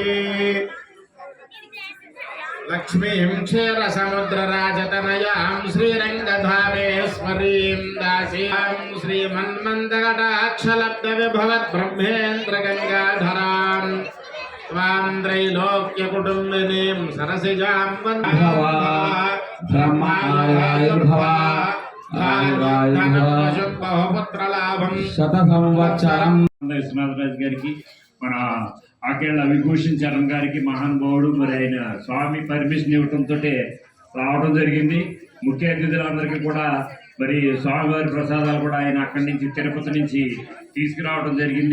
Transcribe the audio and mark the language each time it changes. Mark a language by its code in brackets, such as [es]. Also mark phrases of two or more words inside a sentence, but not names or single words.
[sa] लक्ष्मीं क्षीरसमुद्रराजतनयां श्रीरङ्गधामेश्वरीं दासीं श्रीमन्मन्दकटाक्षलब्धविभवद्ब्रह्मेन्द्रगङ्गाधरां त्वां त्रैलोक्यकुटुम्बिनीं सरसिजां वन्दे बहुपुत्रलाभं [te] శతసంవత్సరం విశ్వనాథరాజు గారికి మన ఆకేళ్ళ విభూషణ్ చరణ్ గారికి మహానుభావుడు మరి ఆయన స్వామి పర్మిషన్ ఇవ్వడంతో రావడం జరిగింది. ముఖ్య అతిథులందరికీ కూడా మరి స్వామివారి ప్రసాదాలు కూడా ఆయన అక్కడి నుంచి తిరుపతి నుంచి తీసుకురావడం జరిగింది.